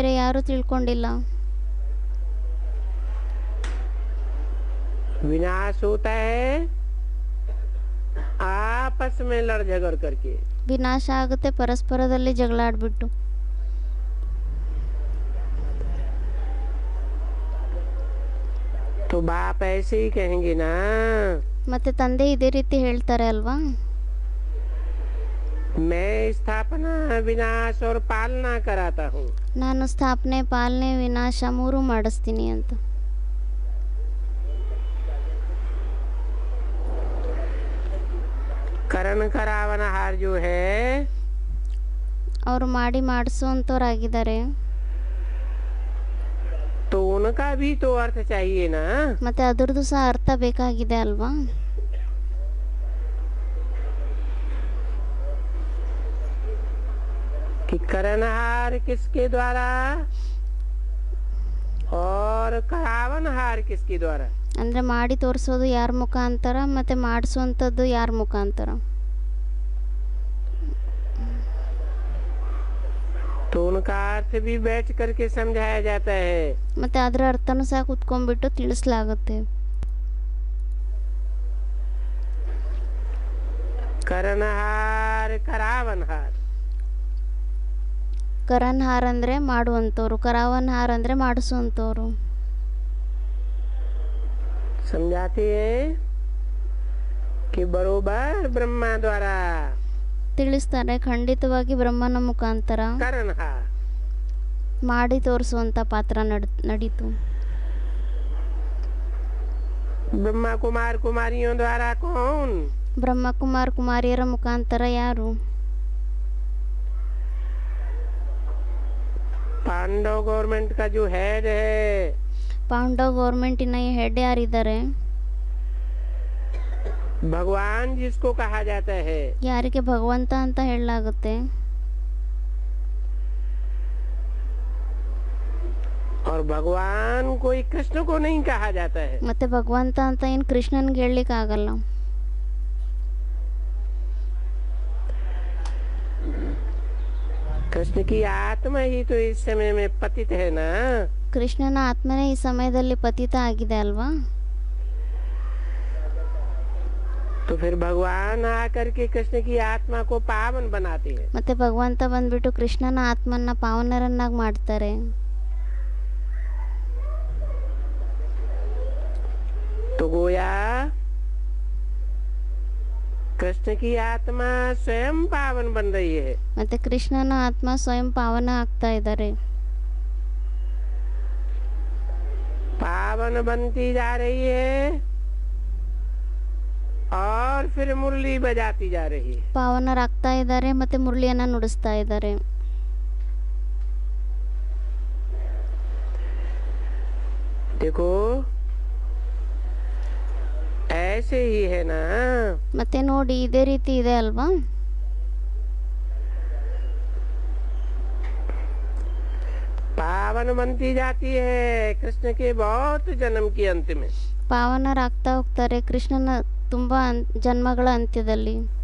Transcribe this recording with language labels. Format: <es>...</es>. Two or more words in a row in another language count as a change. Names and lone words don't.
<kn>ಪ್ರಪಂಚದಲ್ಲಂತೂ ಬೇರೆ ಯಾರೂ ತಿಳ್ಕೊಂಡಿಲ್ಲ.</kn> <hi>विनाश होता है आपस में लड़ झगड़ करके।</hi> <kn>ವಿನಾಶ ಆಗುತ್ತೆ ಪರಸ್ಪರದಲ್ಲಿ ಜಗಳ ಆಡ್ಬಿಟ್ಟು.</kn> <hi>तो बाप ऐसे ही कहेंगे ना,</hi> <kn>ಮತ್ತೆ ತಂದೆ ಇದೇ ರೀತಿ ಹೇಳ್ತಾರೆ ಅಲ್ವಾ,</kn> <hi>मैं स्थापना विनाश और पालना कराता हूँ।</hi> <kn>ನಾನು ಸ್ಥಾಪನೆ ಪಾಲನೆ ವಿನಾಶ ಮೂರು ಮಾಡಿಸ್ತೀನಿ ಅಂತ.</kn> <hi>करण करावनहार जो है</hi> <kn>ಅವರು ಮಾಡಿ ಮಾಡಿಸುವಂಥವ್ರಾಗಿದ್ದಾರೆ.</kn> <hi>तो उनका भी तो अर्थ चाहिए ना।</hi> <kn>ಮತ್ತೆ ಅದರದ್ದು ಸಹ ಅರ್ಥ ಬೇಕಾಗಿದೆ ಅಲ್ವಾ.</kn> <hi>कि करणहार किसके द्वारा और करावनहार किसके द्वारा।</hi> <kn>ಅಂದರೆ ಮಾಡಿ ತೋರಿಸೋದು ಯಾರ ಮುಖಾಂತರ ಮತ್ತು ಮಾಡಿಸುವಂಥದ್ದು ಯಾರ ಮುಖಾಂತರ.</kn> <hi>तो उनका अर्थ भी बैठ करके समझाया जाता है।</hi> <kn>ಮತ್ತು ಅದರ ಅರ್ಥನೂ ಸಹ ಕುತ್ಕೊಂಡ್ಬಿಟ್ಟು ತಿಳಿಸಲಾಗುತ್ತೆ.</kn> <hi>करणहार करावनहार।</hi> <kn>ಕರನ್ಹಾರ್ ಅಂದರೆ ಮಾಡುವಂಥವ್ರು, ಕರಾವನ್ಹಾರ್ ಅಂದರೆ ಮಾಡಿಸುವಂಥವ್ರು.</kn> <hi>समझाते हैं कि बरोबर ब्रह्मा द्वारा</hi> <kn>ತಿಳಿಸ್ತಾರೆ ಖಂಡಿತವಾಗಿ ಬ್ರಹ್ಮನ ಮುಖಾಂತರ</kn> <hi>करणहार</hi> <kn>ಮಾಡಿ ತೋರಿಸುವಂಥ ಪಾತ್ರ ನಡೀತು.</kn> <hi>ब्रह्मा कुमार कुमारियों द्वारा कौन।</hi> <kn>ಬ್ರಹ್ಮ ಕುಮಾರ್ ಕುಮಾರಿಯರ ಮುಖಾಂತರ ಯಾರು.</kn> <hi>पांडव गवर्नमेंट का जो हेड है,</hi> <kn>ಪಾಂಡವ್ ಗೌರ್ಮೆಂಟಿನ ಹೆಡ್ ಯಾರಿದ್ದಾರೆ,</kn> <hi>भगवान जिसको कहा जाता है,</hi> <kn>ಯಾರಿಗೆ ಭಗವಂತ ಅಂತ ಹೇಳಲಾಗುತ್ತೆ.</kn> <hi>और भगवान कोई कृष्ण को नहीं कहा जाता है।</hi> <kn>ಮತ್ತೆ ಭಗವಂತ ಅಂತ ಏನು ಕೃಷ್ಣನ್ಗೆ ಹೇಳಲಿಕ್ಕೆ ಆಗಲ್ಲ.</kn> <hi>कृष्ण की आत्मा ही तो इस समय में पतित है ना।</hi> <kn>ಕೃಷ್ಣನ ಆತ್ಮನೇ ಈ ಸಮಯದಲ್ಲಿ ಪತಿತ ಆಗಿದೆ ಅಲ್ವಾ.</kn> <hi>तो फिर भगवान आकर के कृष्ण की आत्मा को पावन बनाते हैं।</hi> <kn>ಮತ್ತೆ ಭಗವಂತ ಬಂದ್ಬಿಟ್ಟು ಕೃಷ್ಣನ ಆತ್ಮನ್ನ ಪಾವನರನ್ನಾಗಿ ಮಾಡ್ತಾರೆ.</kn> <hi>तो गोया कृष्ण की आत्मा स्वयं पावन बन रही है।</hi> <kn>ಮತ್ತೆ ಕೃಷ್ಣನ ಆತ್ಮ ಸ್ವಯಂ ಪಾವನ ಆಗ್ತಾ ಇದ್ದಾರೆ.</kn> <hi>पावन बनती जा रही है और फिर मुरली बजाती जा रही है।</hi> <kn>ಪಾವನರಾಗ್ತಾ ಇದ್ದಾರೆ ಮತ್ತೆ ಮುರಳಿಯನ್ನ ನುಡಿಸ್ತಾ ಇದ್ದಾರೆ.</kn> <hi>देखो ऐसे ही है ना।</hi> <kn>ಮತ್ತೆ ನೋಡಿ ಇದೇ ರೀತಿ ಇದೆ ಅಲ್ವಾ.</kn> <hi>पावन बनती जाती है कृष्ण के बहुत जन्म के अंत में।</hi> <kn>ಪಾವನರಾಗ್ತಾ ಹೋಗ್ತಾರೆ ಕೃಷ್ಣನ ತುಂಬಾ ಜನ್ಮಗಳ ಅಂತ್ಯದಲ್ಲಿ.</kn>